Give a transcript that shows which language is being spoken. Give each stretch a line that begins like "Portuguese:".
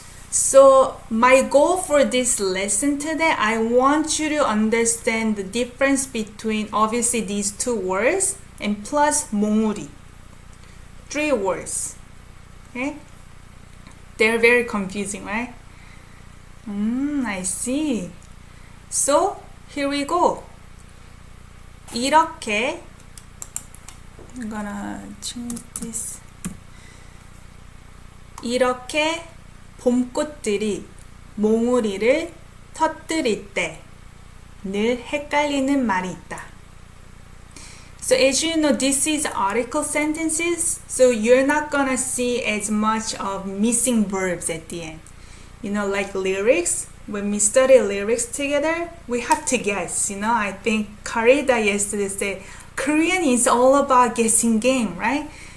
English: So my goal for this lesson today, I want you to understand the difference between obviously these 2 words and plus 봉우리. 3 words. Okay? They're very confusing, right? I see. So here we go. 이렇게 I'm gonna change this.
Korean: 이렇게 봄꽃들이 몽우리를 터뜨릴 때 늘 헷갈리는 말이 있다.
English: So as you know, this is article sentences, so you're not gonna see as much of missing verbs at the end. You know, like lyrics, when we study lyrics together, we have to guess. You know, I think Karida yesterday said, Korean is all about guessing game, right?